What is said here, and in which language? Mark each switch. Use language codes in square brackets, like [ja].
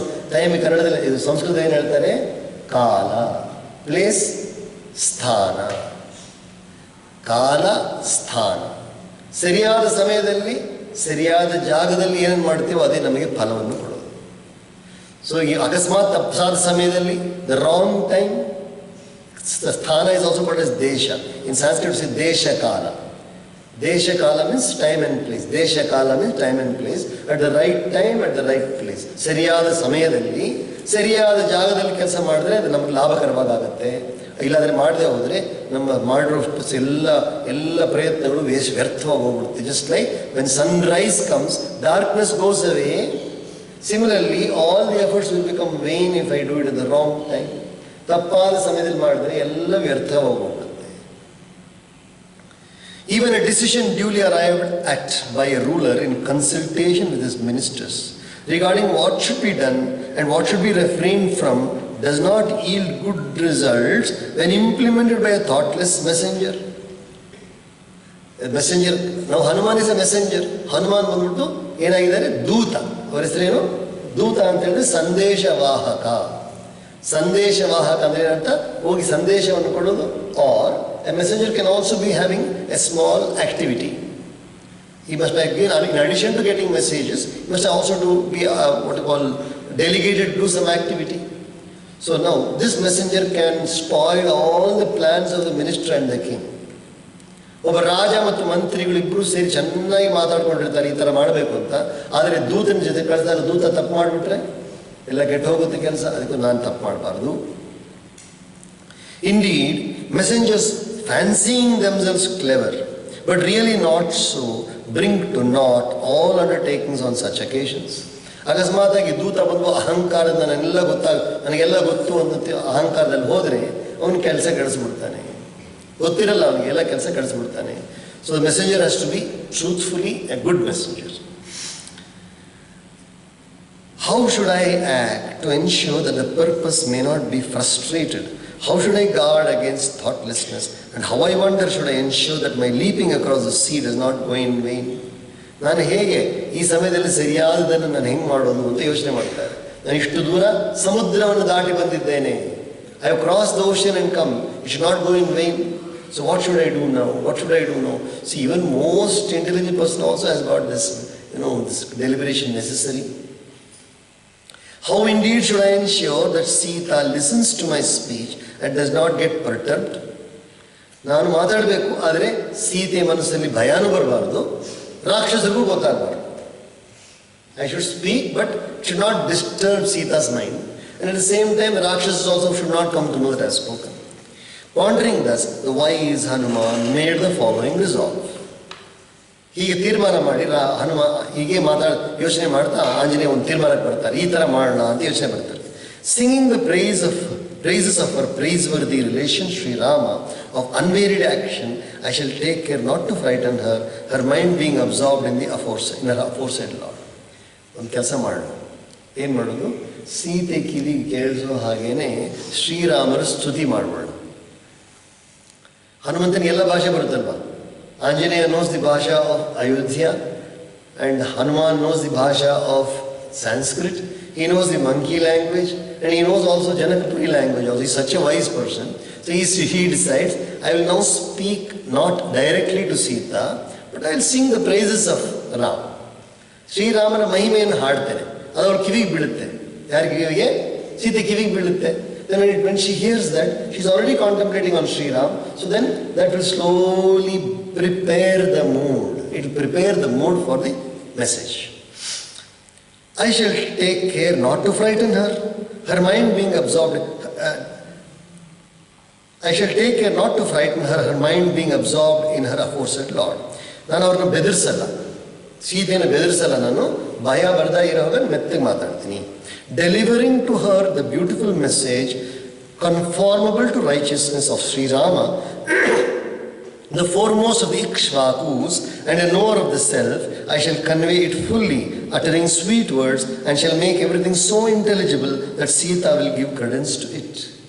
[kn] Time ಕನ್ನಡದಲ್ಲಿ, ಇದು ಸಂಸ್ಕೃತ ಏನು ಹೇಳ್ತಾರೆ? ಕಾಲ. ಪ್ಲೇಸ್ ಸ್ಥಾನ. ಕಾಲ ಸ್ಥಾನ. ಸರಿಯಾದ ಸಮಯದಲ್ಲಿ ಸರಿಯಾದ ಜಾಗದಲ್ಲಿ ಏನೇನು ಮಾಡ್ತೀವೋ ಅದೇ ನಮಗೆ ಫಲವನ್ನು ಕೊಡೋದು. ಸೊ ಈ ಅಕಸ್ಮಾತ್ ತಪ್ಪಾದ ಸಮಯದಲ್ಲಿ [en] The wrong time. The sthana is also called as desha. In Sanskrit we say desha kala. Desha kala means time and place. Desha kala means time and place. At the right time, at the right place. [kn] ಸರಿಯಾದ ಸಮಯದಲ್ಲಿ ಸರಿಯಾದ ಜಾಗದಲ್ಲಿ ಕೆಲಸ ಮಾಡಿದ್ರೆ ಅದು ನಮಗೆ ಲಾಭಕರವಾಗುತ್ತೆ. ಇಲ್ಲಾಂದರೆ ಮಾಡದೆ ಹೋದರೆ ನಮ್ಮ ಮಾಡಿರೋ ಎಲ್ಲ ಪ್ರಯತ್ನಗಳು ವ್ಯರ್ಥವಾಗಿ ಹೋಗ್ಬಿಡುತ್ತೆ. [en] Just like when sunrise comes, darkness goes away. Similarly, all the efforts will become vain if I do it at the wrong time. [kn] ತಪ್ಪಾದ ಸಮಯದಲ್ಲಿ ಮಾಡಿದ್ರೆ ಎಲ್ಲ ವ್ಯರ್ಥವಾಗೋಗುತ್ತೆ. [en] Even a decision duly arrived at by a ruler in consultation with his ministers regarding what should be done and what should be refrained from does not yield good results when implemented by a thoughtless messenger. A messenger, now Hanuman is a messenger. [kn] Hanuman ಬಂದ್ಬಿಟ್ಟು ಏನಾಗಿದ್ದಾರೆ? ದೂತ. ಅವರ ಹೆಸರೇನು? ದೂತ ಅಂತ ಹೇಳಿದ್ರೆ ಸಂದೇಶವಾಹಕ. ಸಂದೇಶವಾಹಕ ಅಂದರೆ ಏನಂತ? ಹೋಗಿ ಸಂದೇಶವನ್ನು ಕೊಡೋದು. [en] Or a messenger can also be having a small activity. He must again, in addition to getting messages, he must also what you call delegated to do some activity. So now this messenger can spoil all the plans of the minister and the king. [kn] ಒಬ್ಬ ರಾಜ ಮತ್ತು ಮಂತ್ರಿಗಳಿಬ್ಬರು ಸೇರಿ ಚೆನ್ನಾಗಿ ಮಾತಾಡ್ಕೊಂಡಿರ್ತಾರೆ ಈ ಥರ ಮಾಡಬೇಕು ಅಂತ. ಆದರೆ ದೂತನ ಜೊತೆ ಕಳಿಸಿದಾಗ ದೂತ ತಪ್ಪು ಮಾಡಿಬಿಟ್ರೆ ಎಲ್ಲ ಕೆಟ್ಟು ಹೋಗುತ್ತೆ ಕೆಲಸ. ಅದಕ್ಕೂ ನಾನು ತಪ್ಪು ಮಾಡಬಾರ್ದು. [en] Indeed, messengers fancying themselves clever, but really not so, bring to naught all undertakings on such occasions. [kn] ಅಕಸ್ಮಾತಾಗಿ ದೂತ ಬಂದು ಅಹಂಕಾರದ ನನಗೆಲ್ಲ ಗೊತ್ತು ಅಂತ ಅಹಂಕಾರದಲ್ಲಿ ಹೋದರೆ ಅವನ ಕೆಲಸ ಕೆಡಿಸ್ಬಿಡ್ತಾನೆ. ಗೊತ್ತಿರಲ್ಲ ಅವನಿಗೆ, ಎಲ್ಲ ಕೆಲಸ ಕಳಿಸ್ಬಿಡ್ತಾನೆ. [en] So the messenger has to be truthfully a good messenger. How should I act to ensure that the purpose may not be frustrated? How should I guard against thoughtlessness? And how, I wonder, should I ensure that my leaping across the sea does not go in vain? [kn] ನಾನು ಹೇಗೆ ಈ ಸಮಯದಲ್ಲಿ ಸರಿಯಾದದನ್ನು ನಾನು ಹೆಂಗೆ ಮಾಡೋದು ಅಂತ ಯೋಚನೆ ಮಾಡ್ತಾರೆ. ನಾನು ಇಷ್ಟು ದೂರ ಸಮುದ್ರವನ್ನು ದಾಟಿ ಬಂದಿದ್ದೇನೆ. [en] I have crossed the ocean and come. It should not go in vain. So what should I do now? What should I do now? See, even most intelligent person also has got this, this deliberation necessary. How indeed should I ensure that Sita listens to my speech and does not get perturbed? [kn] ನಾನು ಮಾತಾಡಬೇಕು, ಆದರೆ ಸೀತೆ ಮನಸ್ಸಲ್ಲಿ ಭಯಾನು ಬರಬಾರ್ದು, ರಾಕ್ಷಸರಿಗೂ ಗೊತ್ತಾಗಬಾರ್ದು. [en] I should speak, but it should not disturb Sita's mind. And at the same time, the Rakshasas also should not come to know that I have spoken. Pondering thus, the wise Hanuman made the following resolve. [kn] ಹೀಗೆ ತೀರ್ಮಾನ ಮಾಡಿ ಹನುಮ ಹೀಗೆ ಯೋಚನೆ ಮಾಡ್ತಾ ಆಂಜನೇಯ ಒಂದು ತೀರ್ಮಾನಕ್ಕೆ ಬರ್ತಾರೆ, ಈ ಥರ ಮಾಡೋಣ ಅಂತ ಯೋಚನೆ ಬರ್ತಾರೆ. [en] Singing the praises of her praiseworthy relation, Sri Rama, of unwearied action, I shall take care not to frighten her, her mind being absorbed in her aforesaid Lord. [kn] ಒಂದು ಕೆಲಸ ಮಾಡೋಣ, ಏನು ಮಾಡೋದು, ಸೀತೆ ಕಿವಿಗೆ ಕೇಳಿಸೋ ಹಾಗೇನೆ ಶ್ರೀರಾಮರ ಸ್ತುತಿ ಮಾಡ್ಬೋಣ. ಹನುಮಂತನಿಗೆ ಎಲ್ಲ ಭಾಷೆ ಬರುತ್ತಲ್ವಾ. [en] Anjaneya knows the bhasha of Ayodhya and Hanuman knows the bhasha of Sanskrit. He knows the monkey language and he knows also Janakpuri language. Also, he is such a wise person. So he decides, I will now speak not directly to Sita, but I will sing the praises of Ram. [kn] Sri Ramana ಮಹಿಮೆಯನ್ನು ಹಾಡ್ತೇನೆ, ಅದು ಅವ್ರ ಕಿವಿಗೆ ಬೀಳುತ್ತೆ. ಯಾರ ಕಿವಿಗೆ? ಸೀತೆ ಕಿವಿಗೆ ಬೀಳುತ್ತೆ. [en] Then when she hears that, she is already contemplating on Sri Ram. So then that will slowly prepare the mood. It will prepare the mood for the message. I shall take care not to frighten her, her mind being absorbed. I shall take care not to frighten her, her mind being absorbed in her aforesaid Lord. [kn] ನಾನು ಅವ್ರನ್ನ ಬೆದರಿಸಲ್ಲ, ಸೀತೆಯನ್ನು ಬೆದರಿಸಲ್ಲ, ನಾನು ಭಯ ಬರ್ತಾ ಇರೋವಾಗ ಮೆತ್ತಗೆ ಮಾತಾಡ್ತೀನಿ. [en] Delivering to her the beautiful message conformable to righteousness of Sri Rama, the foremost of the Ikshvakus and a knower of the self, I shall convey it fully, uttering sweet words, and shall make everything so intelligible that Sita will give credence to it.